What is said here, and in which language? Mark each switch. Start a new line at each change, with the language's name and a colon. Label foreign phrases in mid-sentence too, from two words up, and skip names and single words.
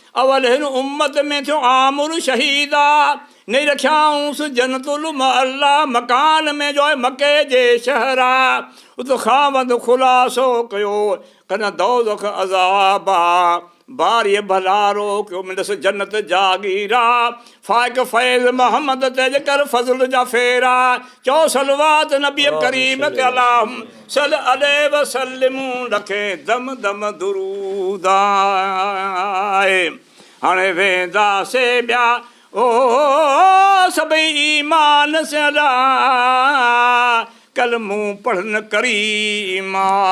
Sindhi: اول هن امت ۾ ٿيو آمر شهيد آ، نئي رکيائونس جنت المألا مڪان ۾ جو آهي مڪي جي شهر آ. اتي خاوند خلاصو ڪيو، ڪن دوزخ عذاب آ، باري ڀلارو ڪيو، ملس جنت جاڳير آ. فائق فيض محمد تي جيڪر فضل جا ڦيرا، چئو صلوات نبي ڪريم تي،
Arabic: اللهم صل عليه وسلم،
Sindhi: لکين دم دم درود آهي. هاڻي وينداسين ٻيا، او، سڀئي ايمان سان لا، ڪلمون پڙهن ڪريما.